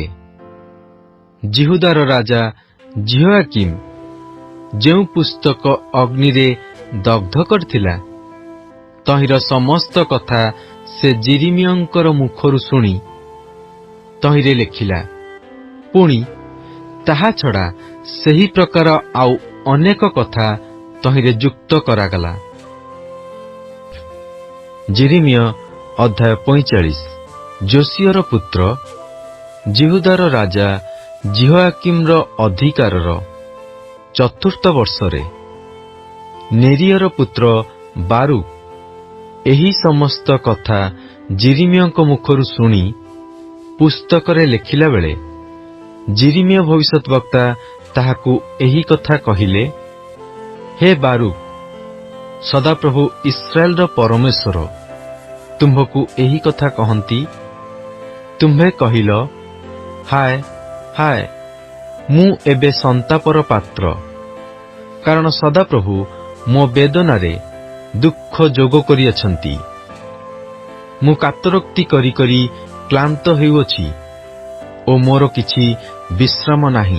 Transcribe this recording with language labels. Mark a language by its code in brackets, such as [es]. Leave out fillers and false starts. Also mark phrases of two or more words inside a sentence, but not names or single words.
[or] ଯିହୁଦାର ରାଜା ଯିହୋୟାକୀମ ଯେଉଁ ପୁସ୍ତକ ଅଗ୍ନି ରେ ଦଗ୍ଧ କରିଥିଲା, ତହିଁର ସମସ୍ତ କଥା ସେ ଯିରିମୀୟଙ୍କ ମୁଖରୁ ଶୁଣି ତହିଁରେ ଲେଖିଲା। ପୁଣି ତାହା ଛଡ଼ା ସେହି ପ୍ରକାର ଆଉ ଅନେକ କଥା ତହିଁରେ ଯୁକ୍ତ କରାଗଲା। ଯିରିମୀୟ ଅଧ୍ୟାୟ 45। ଯୋଶିୟର ପୁତ୍ର ଯିହୁଦାର ରାଜା ଯିହୋୟାକୀମର ଅଧିକାରର ଚତୁର୍ଥ ବର୍ଷରେ ନେରୀୟର ପୁତ୍ର ବାରୂକ ଏହି ସମସ୍ତ କଥା ଯିରିମୀୟଙ୍କ ମୁଖରୁ ଶୁଣି ପୁସ୍ତକରେ ଲେଖିଲା ବେଳେ, ଯିରିମୀୟ ଭବିଷ୍ୟତ ବକ୍ତା ତାହାକୁ ଏହି କଥା କହିଲେ, ହେ ବାରୂକ, ସଦାପ୍ରଭୁ ଇସ୍ରାଏଲ ପରମେଶ୍ୱର ତୁମ୍ଭକୁ ଏହି କଥା କହନ୍ତି, ତୁମ୍ଭେ କହିଲ, ହାୟ ହାୟ ମୁଁ ଏବେ ସନ୍ତାପର ପାତ୍ର, କାରଣ ସଦାପ୍ରଭୁ ମୋ ବେଦନାରେ ଦୁଃଖ ଯୋଗ କରିଅଛନ୍ତି। ମୁଁ କାତରୋକ୍ତି କରି କରି କ୍ଲାନ୍ତ ହେଉଅଛି ଓ ମୋର କିଛି ବିଶ୍ରାମ ନାହିଁ।